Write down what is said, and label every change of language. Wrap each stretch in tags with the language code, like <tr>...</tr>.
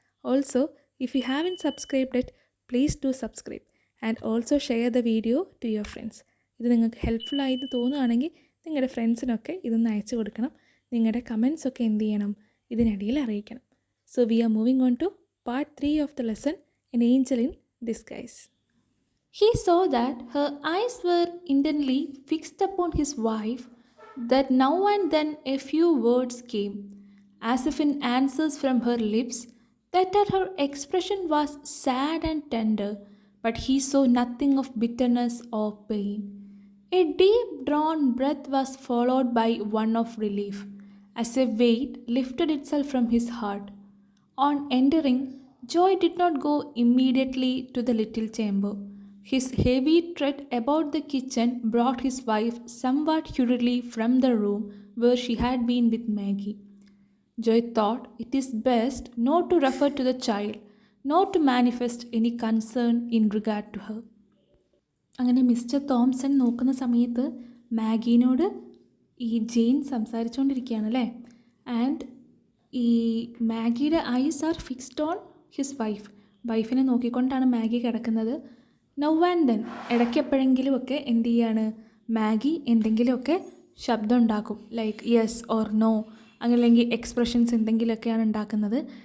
<en>Also if you haven't subscribed it, please do subscribe and also share the video to your friends.</en> <ml>ഇത് നിങ്ങൾക്ക് ഹെൽപ്ഫുള്ളായിട്ട് തോന്നുകയാണെങ്കിൽ നിങ്ങളുടെ ഫ്രണ്ട്സിനൊക്കെ ഇതൊന്ന് അയച്ചു കൊടുക്കണം. നിങ്ങളുടെ കമൻസൊക്കെ എന്ത് ചെയ്യണം, ഇതിനിടയിൽ അറിയിക്കണം.</ml> <en>So we are moving on to part 3 of the lesson an angel in disguise. He saw that her eyes were intently fixed upon his wife, that now and then a few words came, as if in answers from her lips, that her expression was sad and tender, but he saw nothing of bitterness or pain. A deep drawn breath was followed by one of relief, as a weight lifted itself from his heart. On entering, Joy did not go immediately to the little chamber. His heavy tread about the kitchen brought his wife somewhat hurriedly from the room where she had been with Maggie. Joy thought it is best not to refer to the child, nor to manifest any concern in regard to her.</en> <ml>അങ്ങനെ mister Thomson നോക്കുന്ന സമയത്ത് മാഗീനോട് ഈ ജെയിൻ സംസാരിച്ചുകൊണ്ടിരിക്കുകയാണ് അല്ലേ. And ഈ മാഗിയുടെ</ml> <en>eyes are fixed on his</en> <ml>വൈഫിനെ നോക്കിക്കൊണ്ടാണ് Maggi കിടക്കുന്നത്. Now and then ഇടയ്ക്കെപ്പോഴെങ്കിലുമൊക്കെ എന്ത് ചെയ്യാണ്, മാഗി എന്തെങ്കിലുമൊക്കെ ശബ്ദം ഉണ്ടാക്കും,</ml> <en>like yes or no,</en> <ml>അല്ലെങ്കിൽ എക്സ്പ്രഷൻസ് എന്തെങ്കിലുമൊക്കെയാണ് ഉണ്ടാക്കുന്നത്.</ml>